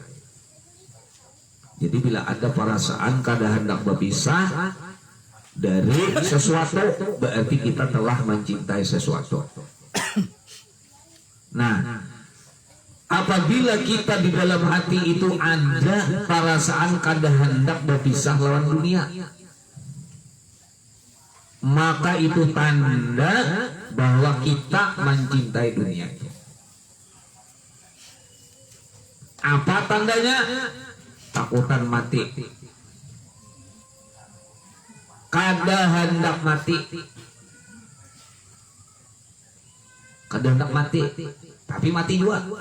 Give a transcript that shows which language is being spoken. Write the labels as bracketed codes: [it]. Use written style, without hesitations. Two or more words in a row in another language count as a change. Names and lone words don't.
[id] Jadi bila ada perasaan kada hendak berpisah dari sesuatu, berarti kita telah mencintai sesuatu. Nah, apabila kita di dalam hati itu ada perasaan kada hendak berpisah lawan dunia, maka itu tanda bahwa kita mencintai dunia. Apa tandanya? [bjn] Takutan mati, kada hendak mati, kada hendak mati, tapi mati juga.